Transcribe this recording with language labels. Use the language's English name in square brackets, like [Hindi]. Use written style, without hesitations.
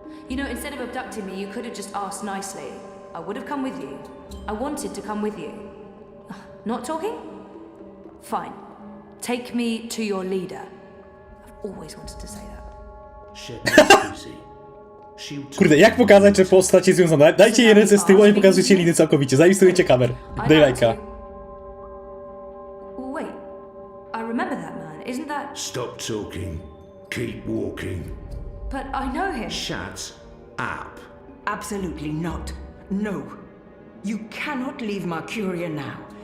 [English] You know, instead of abducting me, you could have just asked nicely. I would have come with you. I wanted to come with you. Not talking? Fine. Take me to your leader. I've always wanted to say that. [Polish] Kurde, jak pokazać, że postać jest związana? Dajcie jej ręce z tyłu, a nie pokazujcie liny całkowicie. Zainstalujcie kamer. Daj lajka. [English] Wait, I remember that man. Isn't that... Stop talking. Keep walking. But I know him. Shut up. Absolutely not. No. You cannot leave Mercuria now.